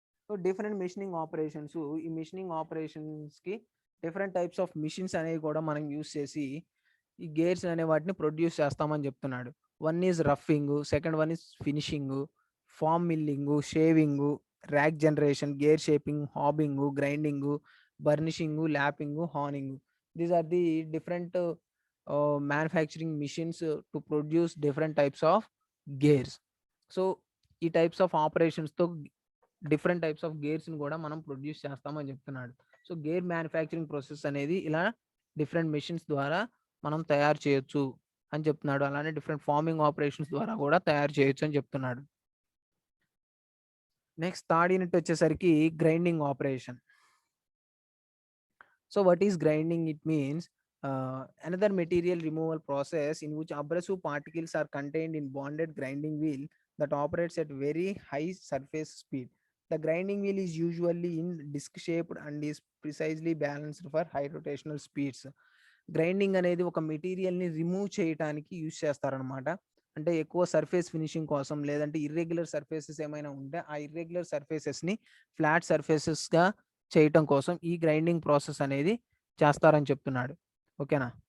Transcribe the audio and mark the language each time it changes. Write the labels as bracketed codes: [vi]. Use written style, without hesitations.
[te] So different machining operations, ఈ machining ఆపరేషన్స్కి different types of machines అనేవి కూడా మనం యూస్ చేసి ఈ గేర్స్ అనే వాటిని ప్రొడ్యూస్ చేస్తామని చెప్తున్నాడు. [en] One is roughing, second one is finishing, form milling, shaving, rack generation, gear shaping, hobbing, grinding, burnishing, lapping, honing. These are the different manufacturing machines to produce different types of gears. [te] So ఈ types of ఆపరేషన్స్తో different types of గేర్స్ని కూడా మనం produce చేస్తామని చెప్తున్నాడు. So gear manufacturing process అనేది ఇలా different machines ద్వారా మనం తయారు చేయొచ్చు అని చెప్తున్నాడు. అలానే డిఫరెంట్ ఫార్మింగ్ ఆపరేషన్స్ ద్వారా కూడా తయారు చేయొచ్చు అని చెప్తున్నాడు. నెక్స్ట్ థర్డ్ యూనిట్ వచ్చేసరికి grinding operation. [en] So what is grinding? It means another material removal process in which abrasive particles are contained in bonded grinding wheel that operates at very high surface speed. The grinding wheel is usually in disc shaped and is precisely balanced for high rotational speeds. [te] Grinding అనేది ఒక మెటీరియల్ని remove చేయడానికి use చేస్తారనమాట. అంటే ఎక్కువ surface finishing కోసం, లేదంటే irregular surfaces ఏమైనా ఉంటే ఆ ఇర్రెగ్యులర్ సర్ఫేసెస్ని ఫ్లాట్ సర్ఫేసెస్గా చేయటం కోసం ఈ గ్రైండింగ్ ప్రాసెస్ అనేది చేస్తారని చెప్తున్నాడు. ఓకేనా?